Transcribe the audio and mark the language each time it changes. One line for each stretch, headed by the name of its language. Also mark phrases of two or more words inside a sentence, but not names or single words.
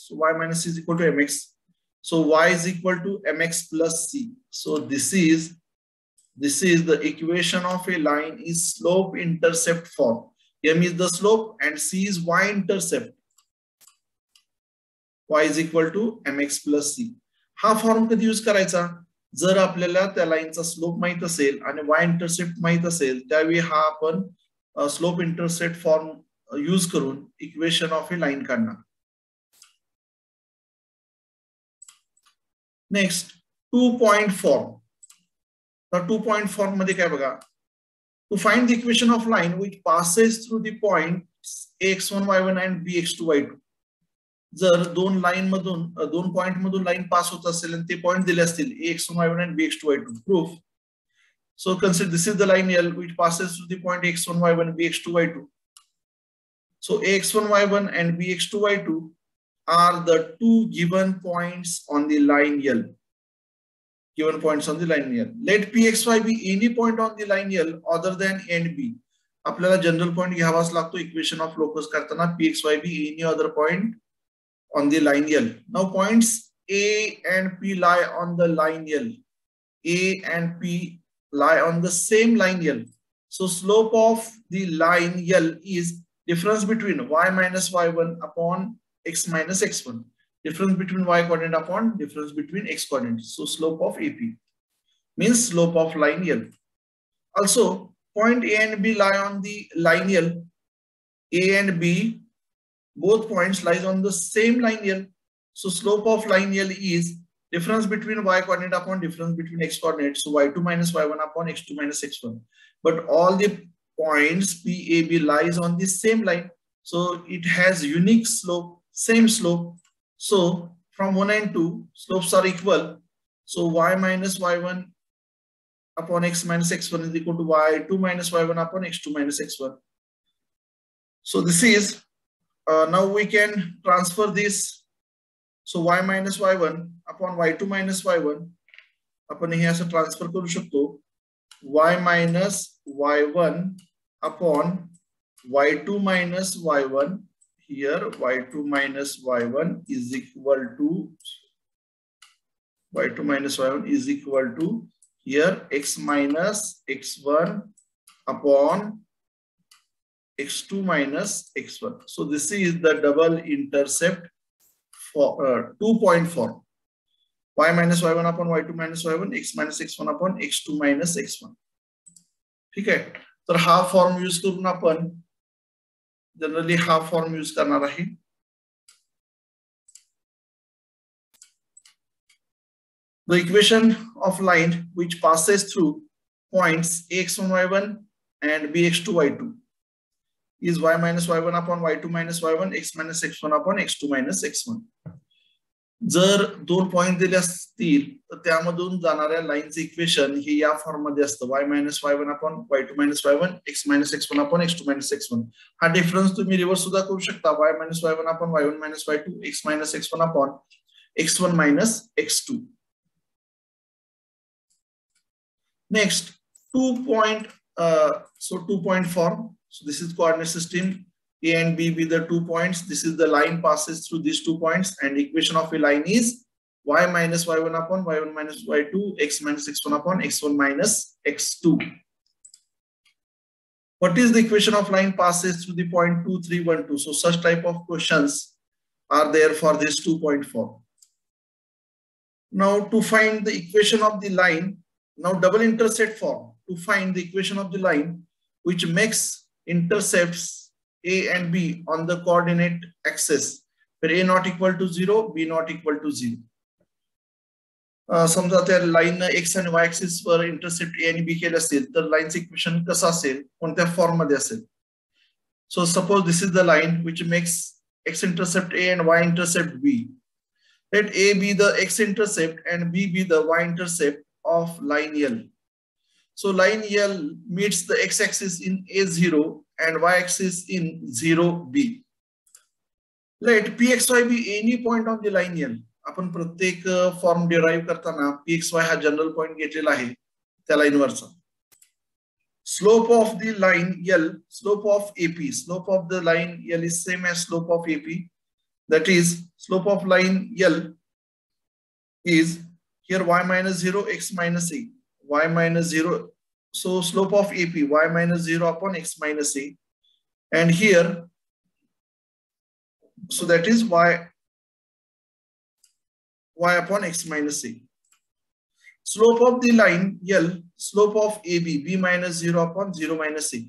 English: So y minus c is equal to mx. So y is equal to mx plus c. So this is the equation of a line is slope intercept form. M is the slope and c is y intercept. Y is equal to mx plus c.
Marathi: हा फॉर्म कधी यूज करायचा जर आपल्याला त्या लाईनचा स्लोप माहित असेल आणि
English: y intercept
Marathi: माहित असेल त्यावेळी हा आपण
English: slope intercept form use
Marathi: करून
English: equation of a line
Marathi: काढणार.
English: Next 2 point form.
Marathi: तर
English: 2 point form
Marathi: मध्ये काय बघा,
English: to find the equation of line which passes through the points x1 y1 and bx2 y2.
Marathi: जर दोन पॉइंट मधून लाइन पास होत असेल आणि ते पॉइंट दिले असतील
English: x1 y1 and bx2 y2.
Marathi: प्रूफ.
English: So consider this is the line L which passes through the point x1 y1 bx2 y2. So x1 y1 and bx2 y2 are the two given points on the line L. Given points on the line L. Let pxy be any point on the line L other than n b.
Marathi: आपल्याला
English: general point
Marathi: घ्यावाच लागतो
English: equation of locus
Marathi: करताना.
English: pxy be any other point on the line L. Now points A and P lie on the line L. A and P lie on the same line L. So slope of the line L is difference between y minus y1 upon x minus x1. Difference between y coordinate upon difference between x coordinate. So slope of AP means slope of line L. Also point A and B lie on the line L. A and B both points lies on the same line L. So slope of line L is difference between y coordinate upon difference between x coordinate. So y2 minus y1 upon x2 minus x1. But all the points P, A, B lies on the same line. So it has unique slope, same slope. So from 1 and 2 slopes are equal. So y minus y1 upon x minus x1 is equal to y2 minus y1 upon x2 minus x1. So this is now we can transfer this. So y minus y1 upon y2 minus y1
Marathi: आपण हे असं ट्रान्सफर करू शकतो.
English: y minus y1 upon y2 minus y1. Here y2 minus y1 is equal to y2 minus y1 is equal to here x minus x1 upon x2 minus x1. So this is the double intercept for 2 point form. Y minus y1 upon y2 minus y1, x minus x1 upon x2 minus x1.
Marathi: ठीक आहे. तर हा
English: form use
Marathi: करून आपण जनरली हा
English: form use
Marathi: करणार आहे.
English: The equation of line which passes through points x1 y1 and bx2 y2 is y minus y1 upon y2 minus y1, x minus x1 upon x2 minus x1.
Marathi: जर दोन पॉइंट दिले असतील तर त्यामधून जाणाऱ्या लाईनचे इक्वेशन हे या फॉर्म मध्ये असतं.
English: y minus y1 upon y2 minus y1, x minus x1 upon x2 minus x1.
Marathi: हा डिफरन्स तुम्ही रिव्हर्स सुद्धा करू शकता.
English: y minus y1 upon y1 minus y2, x minus x1 upon x1 minus x2. Next 2 point so 2 point form. So this is coordinate system. A and B be the 2 points. This is the line passes through these 2 points, and equation of a line is y minus y1 upon y1 minus y2, x minus x1 upon x1 minus x2. What is the equation of line passes through the point 2, 3, 1, 2? So such type of questions are there for this 2 point form. Now to find the equation of the line, now double intercept form. To find the equation of the line which makes intercepts A and B on the coordinate axis, where A not equal to 0, B not equal to 0.
Marathi: समजा त्या लाईन x आणि
English: y axis
Marathi: वर
English: intercept A
Marathi: आणि B केले असेल तर लाईनचे इक्वेशन कसं असेल, कोणत्या फॉर्म मध्ये असेल.
English: So suppose this is the line which makes x intercept A and y intercept B. Let A be the x intercept and B be the y intercept of line L. So line L meets the x-axis in A0 and y-axis in 0B. Let Pxy be any point on the line L.
Marathi: आपण प्रत्येक
English: form derive
Marathi: करताना Pxy हा
English: general point
Marathi: घेतलेला आहे त्या लाईनवरचा.
English: Slope of the line L, slope of AP, slope of the line L is same as slope of AP. That is, slope of line L is here y minus 0, x minus a, y minus 0. So slope of AP, y minus 0 upon x minus a. And here, so that is y upon x minus a. Slope of the line L, slope of AB, b minus 0 upon 0 minus a.